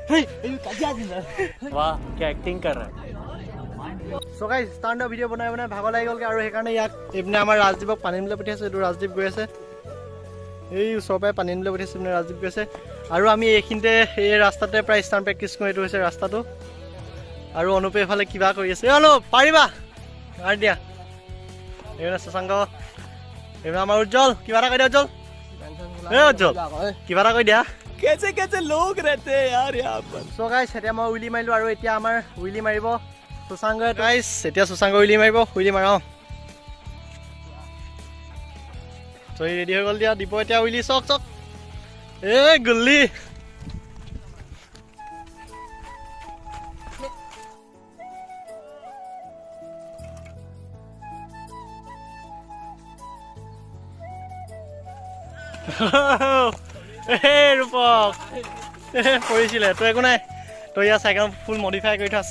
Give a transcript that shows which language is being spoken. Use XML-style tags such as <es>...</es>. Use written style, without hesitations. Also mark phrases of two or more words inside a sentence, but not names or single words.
<hi>वाह क्या एक्टिंग कर रहा है</hi> <en>so guys</en> <as>ষ্টাণ্টৰ ভিডিঅ' বনাই বনাই ভাগৰ লাগি গ'লগৈ আৰু সেইকাৰণে ইয়াক এইপিনে আমাৰ ৰাজদীপক পানী নিবলৈ পঠিয়াইছোঁ এইটো ৰাজদীপ গৈ আছে এই ওচৰৰ পৰাই পানী নিবলৈ পঠিয়াইছোঁ মানে ৰাজদীপ গৈ আছে আৰু আমি এইখিনিতে এই ৰাস্তাতে প্ৰায়</as> <en>stunt practice</en> <as>কৰোঁ এইটো হৈছে ৰাস্তাটো আৰু অনুপে এইফালে কিবা কৰি আছে অনুপ পাৰিবা মাৰি দিয়া এইপিনে শশাংক এইপিনে আমাৰ উজ্জ্বল কিবা এটা কৈ দিয়া উজ্জ্বল উজ্জ্বল কিবা এটা কৈ দিয়া</as> <hi>कैसे कैसे लोग रहते हैं यार यहाँ पर</hi> <en>so guys</en> <as>এতিয়া মই উইলি মাৰিলোঁ আৰু এতিয়া আমাৰ উইলি মাৰিব সুশাংকে গাইছ এতিয়া সুশাংক উইলি মাৰিব উইলি মাৰাওঁ তো ৰেডি হৈ গ'ল দিয়া দিব এতিয়া উইলি চক চক এই গুল্লি ৰূপক পৰিছিলে তো একো নাই তো ইয়াৰ চাইকেল</as> <en>full modify</en> <as>কৰি থোৱা আছে</as>